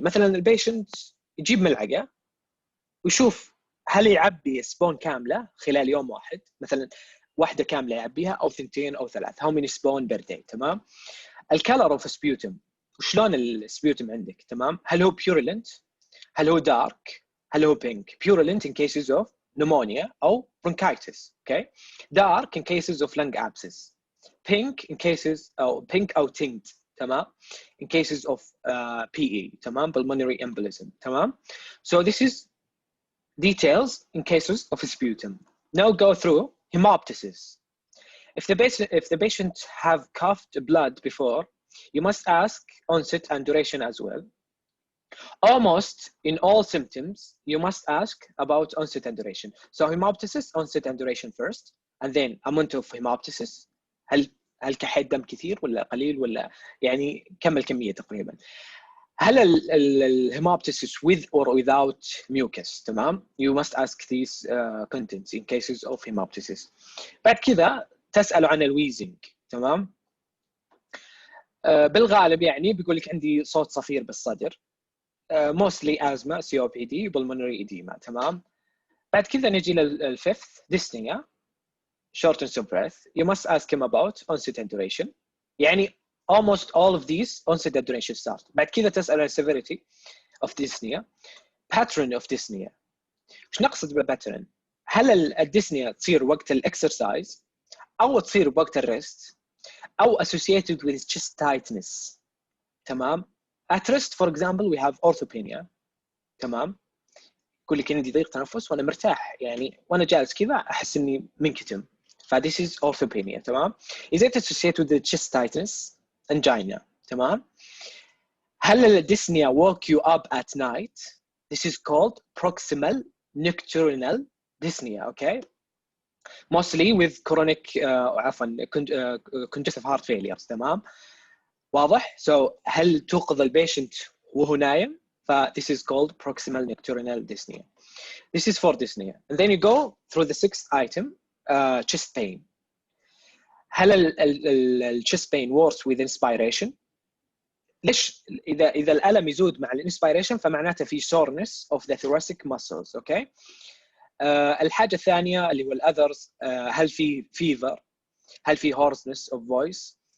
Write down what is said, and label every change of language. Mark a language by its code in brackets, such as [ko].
[ar] مثلا البيشنت يجيب ملعقة ويشوف هل يعبي سبون كاملة خلال يوم واحد، مثلا واحدة كاملة يعبيها أو ثنتين أو ثلاث. [en] how many spawn per day. تمام. [ar] الكلر of sputum، وشلون السبيوتم عندك؟ تمام. هل هو [en] purulent؟ هل هو dark؟ هل هو pink؟ purulent in cases of pneumonia أو bronchitis. Okay. dark in cases of lung abscess. pink in cases أو pink أو tint. [ar] تمام. [en] in cases of PE. تمام. pulmonary embolism. تمام. so this is details in cases of sputum. Now go through hemoptysis. If the patient have coughed blood before, you must ask onset and duration as well. Almost in all symptoms, you must ask about onset and duration. So hemoptysis, onset and duration first, and then amount of hemoptysis. [ar] هل كحية دم كثير ولا قليل ولا يعني كم الكمية تقريبا؟ هل الهيموبتيسيس [en] with or without mucus؟ [ar] تمام. [en] You must ask these contents in cases of hemoptysis. [ar] بعد كذا تسأل عن الويزنج. تمام. بالغالب يعني بيقول لك عندي صوت صفير بالصدر. [en] mostly asthma, COPD, pulmonary edema. تمام. بعد كذا نجي للfifth dyspnea, shortness of breath. You must ask him about onset and duration. [ar] يعني [en] almost all of these onset and duration start. بعد كذا تسأل عن severity of dyspnea, pattern of dyspnea. [ar] وش نقصد بالpattern؟ هل الديسنيا تصير وقت الاكسرسايز أو تصير وقت الريست أو [en] associated with chest tightness؟ [ar] تمام. [en] At rest for example we have orthopnea. [ar] تمام. يقول لك عندي ضيق تنفس وأنا مرتاح يعني وأنا جالس كذا أحس إني منكتم. [en] this is orthopnea. تمام. Is it associated with the chest tightness? angina. تمام. [ar] هل الديسنيا [en] woke you up at night? This is called proximal nocturnal dyspnea. Okay. mostly with chronic [ar] عفوا [en] congestive heart failure. تمام. واضح. so [ar] هل توقظ البيشنت وهو نايم؟ [en] this is called proximal nocturnal dyspnea. This is for dyspnea. And then you go through the sixth item, chest pain. هل chest pain works with inspiration [ar] ليش اذا الالم يزود مع الانسبيريشن فمعناته في [en] soreness of the thoracic muscles. [ar] اوكي. الحاجه الثانيه اللي هو الاذرز، هل في fever، هل في [en] hoarseness of voice.